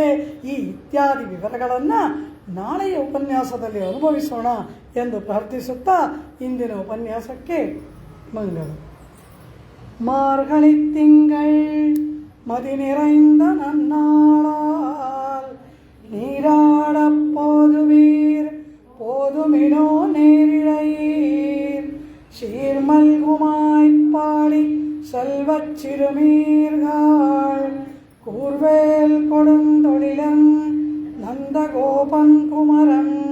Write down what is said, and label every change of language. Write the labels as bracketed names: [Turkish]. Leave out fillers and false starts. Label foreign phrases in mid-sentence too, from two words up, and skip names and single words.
[Kannada] ಈ ಇತ್ಯಾದಿ ವಿವರಗಳನ್ನು ನಾಳೆಯ ಉಪನ್ಯಾಸದಲ್ಲಿ ಅನುಭವಿಸೋಣ ಎಂದು ಪ್ರಾರ್ಥಿಸುತ್ತಾ ಇಂದಿನ ಉಪನ್ಯಾಸಕ್ಕೆ ಮಂಗಳ. [Tamil] மார்கழி திங்கள் மதி நிறைந்த நன்னாளால் நீராட போதுவீர் போதுமினோ நேரிழையீர் சீர்மல்குமாய்ப்பாடி செல்வச் சிறுமீர்கள் கூர்வேல் கொடுந்தொழிலன் நந்தகோபன் குமரன்